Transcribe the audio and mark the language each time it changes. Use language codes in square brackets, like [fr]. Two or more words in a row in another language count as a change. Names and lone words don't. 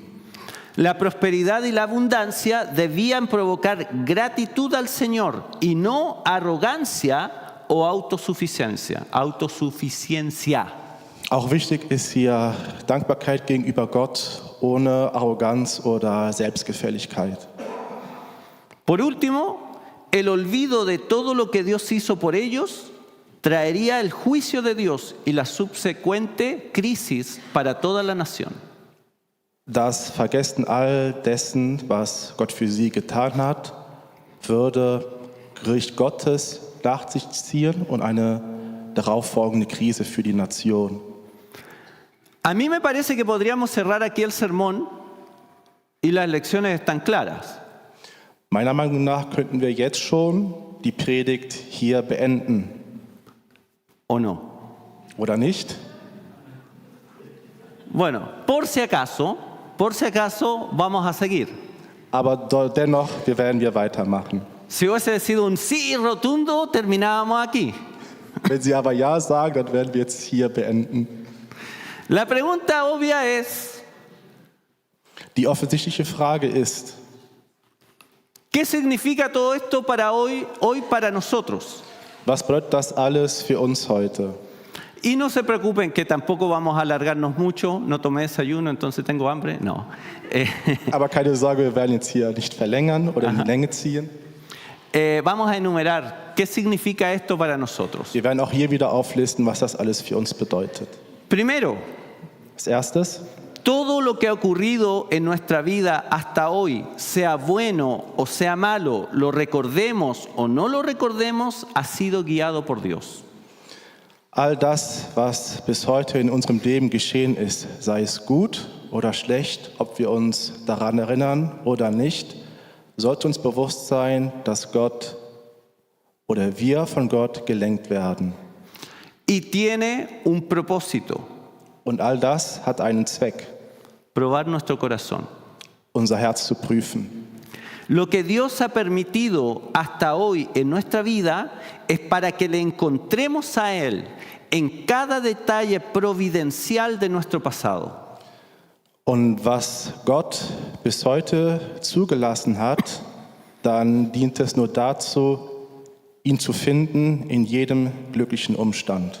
[es] La prosperidad y la abundancia debían provocar gratitud al Señor y no arrogancia o autosuficiencia. [de] Auch wichtig ist hier Dankbarkeit gegenüber Gott ohne Arroganz oder Selbstgefälligkeit. [es] Por último, el olvido de todo lo que Dios hizo por ellos traería el juicio de Dios y la subsecuente crisis para toda la nación. [de] Das Vergessen all dessen, was Gott für sie getan hat, würde Gericht Gottes nach sich ziehen und eine darauffolgende Krise für die Nation. [es] A mí me parece que podríamos cerrar aquí el sermón y las lecciones están claras. [de] Meiner Meinung nach könnten wir jetzt schon die Predigt hier beenden. [es] ¿O no? [de] Oder nicht? [es] Bueno, por si acaso, vamos a seguir. [de] Aber dennoch werden wir weitermachen. [es] Si hubiese sido un sí rotundo, terminábamos aquí. [de] Wenn Sie aber Ja sagen, dann werden wir jetzt hier beenden. [es] La pregunta obvia es, [de] Die offensichtliche Frage ist, [es] ¿qué significa todo esto para hoy para nosotros? [de] was bedeutet das alles für uns heute? [es] Y no se preocupen que tampoco vamos a alargarnos mucho, no tomé desayuno, entonces tengo hambre, no. [de] Aber keine Sorge, wir werden jetzt hier nicht verlängern oder in die Länge ziehen. [es] Vamos a enumerar qué significa esto para nosotros. [de] Wir werden auch hier wieder auflisten, was das alles für uns bedeutet. [es] Primero, [de] Als erstes, [es] todo lo que ha ocurrido en nuestra vida hasta hoy, sea bueno o sea malo, lo recordemos o no lo recordemos, ha sido guiado por Dios. [de] all das, was bis heute in unserem Leben geschehen ist, sei es gut oder schlecht, ob wir uns daran erinnern oder nicht, sollte uns bewusst sein, dass Gott oder wir von Gott gelenkt werden. [es] Y tiene un propósito, [de] Und all das hat einen Zweck, [es] probar nuestro corazón. [de] unser Herz zu prüfen. [es] Lo que Dios ha permitido hasta hoy en nuestra vida es para que le encontremos a Él en cada detalle providencial de nuestro pasado. [de] Und was Gott bis heute zugelassen hat, dann dient es nur dazu, ihn zu finden in jedem glücklichen Umstand.